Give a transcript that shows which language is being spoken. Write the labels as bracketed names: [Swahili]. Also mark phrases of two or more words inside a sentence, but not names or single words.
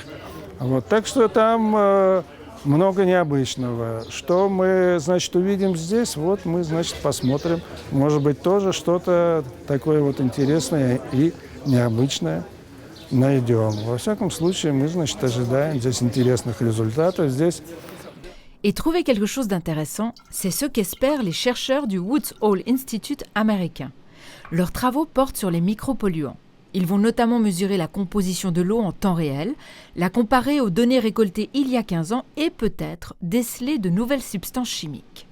[Russian] Так что там много необычного. Что мы, значит, увидим здесь, мы, значит, посмотрим. Может быть, тоже что-то такое интересное и необычное найдем. Во всяком случае, мы, значит, ожидаем здесь интересных результатов. Здесь. [French] Et trouver quelque chose d'intéressant, c'est ce qu'espèrent les chercheurs du Woods Hole Institute américain. Leurs travaux portent sur les micropolluants. Ils vont notamment mesurer la composition de l'eau en temps réel, la comparer aux données récoltées il y a 15 ans et peut-être déceler de nouvelles substances chimiques.